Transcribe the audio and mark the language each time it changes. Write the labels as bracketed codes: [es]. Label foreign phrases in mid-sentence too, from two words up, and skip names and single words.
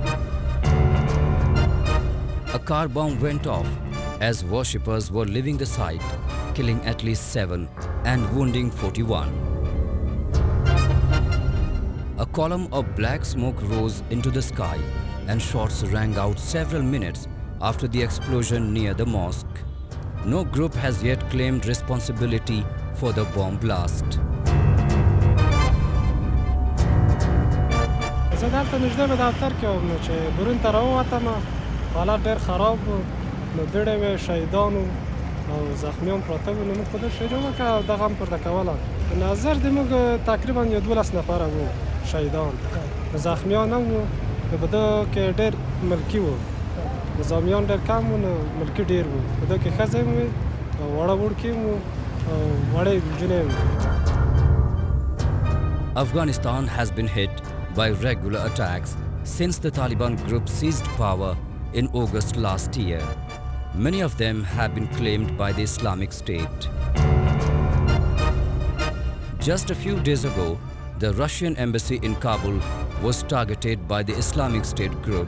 [en] A car bomb went off as worshippers were leaving the site, killing at least 7 and wounding 41. A column of black smoke rose into the sky and shots rang out several minutes after the explosion near the mosque. No group has yet claimed responsibility for the bomb blast. [ps] زه دلته نږدې به دفتر کې وم نو چې برون ته راووتم حالت ډېر خراب و نو بیړۍ وې شهیدان او زخمیان پراته وو نو موږ په دې شروع وکړه او دغه هم پورته کوله نظر د موږ تقریبا 12 نفره وو شهیدان زخمیان هم وو نو په دې کې ډېر ملکي وو نظامیان ډېر کم وو نو ملکي ډېر وو په دې کې ښځې هم وې او واړه وړکي هم وو او وړې نجونې هم وې. [en] Afghanistan has been hit by regular attacks since the Taliban group seized power in August last year. Many of them have been claimed by the Islamic State. Just a few days ago, the Russian embassy in Kabul was targeted by the Islamic State group.